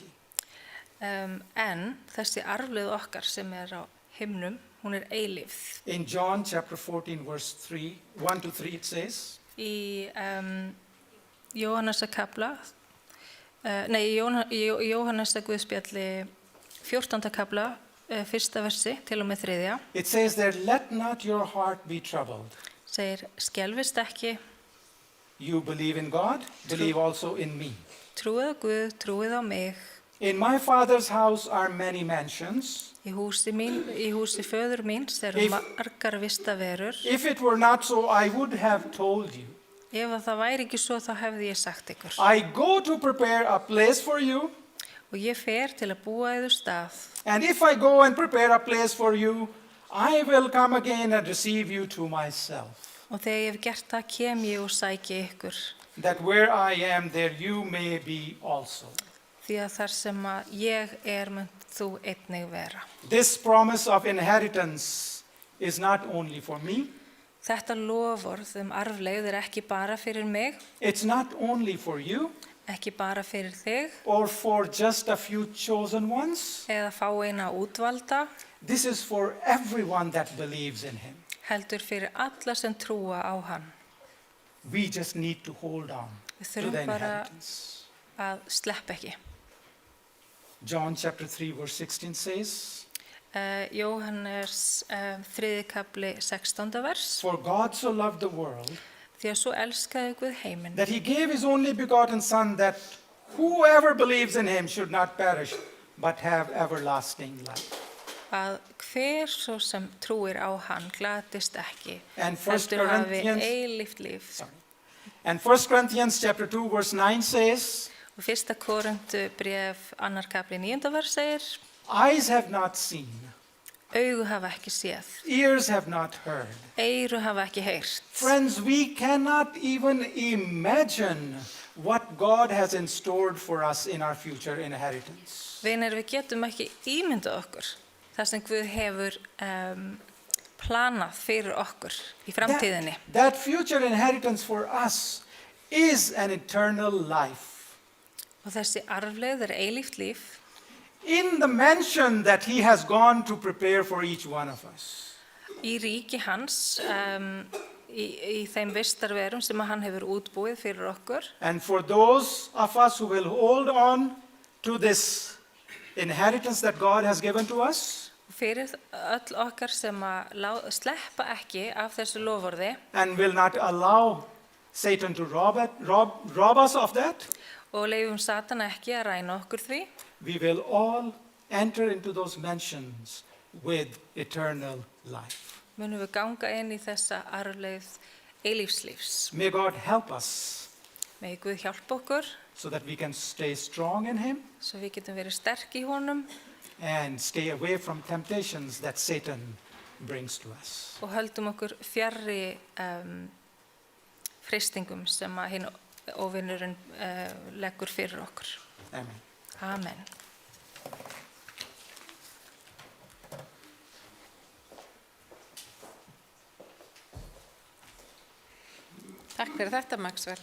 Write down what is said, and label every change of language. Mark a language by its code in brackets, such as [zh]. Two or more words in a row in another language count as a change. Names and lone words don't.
[is] En þessi arfleið okkar sem á himnum, hún eilífð. [en] In John chapter 14, verse 3, 1 to 3, it says, [is] Í Jóhanneskapla, Jóhannesa Guðspjalli 14. kapla, fyrsta versi til og með 3. [en] it says there, let not your heart be troubled. [is] Segir, skelfist ekki, [en] You believe in God, believe also in me. [is] trúið á Guð, trúið á mig. [en] In my Father's house are many mansions. [is] Í húsi föður míns eru [en] If- [is] margar vistaverur. [en] If it were not so, I would have told you. [is] Ef að það væri ekki svo, þá hefði ég sagt ykkur. [en] I go to prepare a place for you, [is] Og ég fer til að búa yður stað. [en] and if I go and prepare a place for you, I will come again and receive you to myself, [is] Og þegar ég hef gert það, kem ég og sæki ykkur. [en] that where I am, there you may be also. [is] Því að þar sem að ég munt þú einnig vera. [en] This promise of inheritance is not only for me, [is] Þetta loforð arfleigð ekki bara fyrir mig, [en] it's not only for you [is] ekki bara fyrir þig, [en] or for just a few chosen ones. [is] eða fáeina útvalda, [en] This is for everyone that believes in him. [is] heldur fyrir alla sem trúa á hann. [en] We just need to hold on [is] Við [en] to the [is] þurfum bara [en] inheritance. [is] að sleppa ekki. [en] John chapter 3 verse 16 says, [is] Jóhannes 3. kapli 16. vers. [en] For God so loved the world [is] Því að svo elskaði Guð heiminn, [en] that he gave his only begotten Son, that whoever believes in him should not perish, but have everlasting life. [is] að hver svo sem trúir á hann glatist ekki, [en] And 1 [is] heldur hafi [en] Corinthians, [is] eilíft líf. [en] sorry. And 1 Corinthians chapter 2 verse 9 says, [is] Og 1. Korintu bréf 2. kapli 9. vers segir, [en] eyes have not seen, [is] augu hafa ekki séð, [en] ears have not heard. [is] eyru hafa ekki heyrt. [en] Friends, we cannot even imagine what God has in store for us in our future inheritance. [is] Vinir, við getum ekki ímyndað okkur það sem Guð hefur planað fyrir okkur í framtíðinni. [en] That future inheritance for us is an eternal life. [is] Og þessi arfleigð eilíft líf [en] In the mansion that he has gone to prepare for each one of us. [is] í ríki hans, í þeim vistarverum sem hann hefur útbúið fyrir okkur. [en] And for those of us who will hold on to this inheritance that God has given to us, [is] Og fyrir öll okkar sem að sleppa ekki af þessu loforði [en] and will not allow Satan to rob us of that, [is] og leifum Satan ekki að ræna okkur því, [en] we will all enter into those mansions with eternal life. [is] munum við ganga inn í þessa arfleigð eilífslífs. [en] May God help us [is] Megi Guð hjálpa okkur, [en] so that we can stay strong in him [is] svo við getum verið sterk í honum [en] and stay away from temptations that Satan brings to us. [is] og höldum okkur fjarri freistingum sem að hinn óvinnurinn leggur fyrir okkur. [en] Amen. [is] Amen. Takk fyrir þetta, Maxwell.